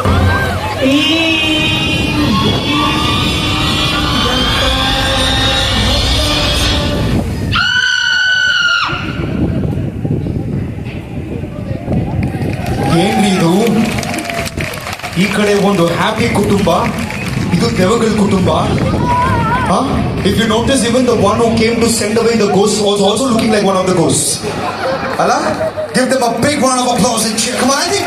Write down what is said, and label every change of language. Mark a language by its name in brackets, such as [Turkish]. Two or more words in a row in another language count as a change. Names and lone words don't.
[Kannada] ಏನ್ರಿ ಇದು? ಈ ಕಡೆ ಒಂದು ಹ್ಯಾಪಿ ಕುಟುಂಬ, ಇದು ದೆವ್ವಗಳ ಕುಟುಂಬ. [English] If you notice, even the one who came to send away the ghost was also looking like one of the ghosts. Allah, give them a big round of applause and cheer. Come on, I think